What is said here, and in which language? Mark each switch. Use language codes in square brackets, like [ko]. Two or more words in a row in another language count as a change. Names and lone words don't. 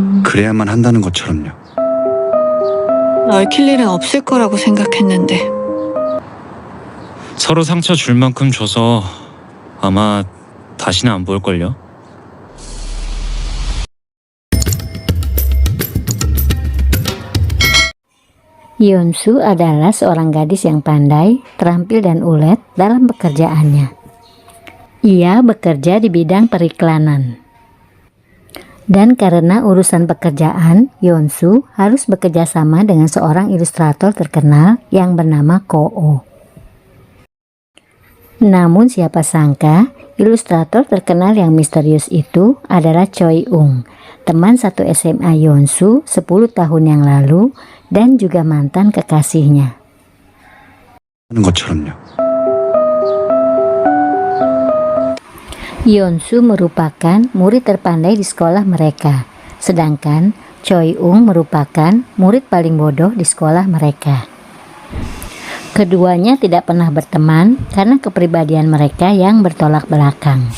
[ko] 그래야만 한다는 것처럼요. 얽힐 일은 없을 거라고 생각했는데. 서로 상처 줄 만큼 줘서 아마 다시는 안 볼걸요? [id] Yeonsu adalah seorang gadis yang pandai, terampil dan ulet dalam pekerjaannya. Ia bekerja di bidang periklanan. Dan karena urusan pekerjaan, Yeonsu harus bekerja sama dengan seorang ilustrator terkenal yang bernama Ko-oh. Namun siapa sangka, ilustrator terkenal yang misterius itu adalah Choi-ung, teman satu SMA Yeonsu 10 tahun yang lalu dan juga mantan kekasihnya. [ko] 하는 것처럼요. [id] Yeonsu merupakan murid terpandai di sekolah mereka, sedangkan Choi-ung merupakan murid paling bodoh di sekolah mereka. Keduanya tidak pernah berteman karena kepribadian mereka yang bertolak belakang.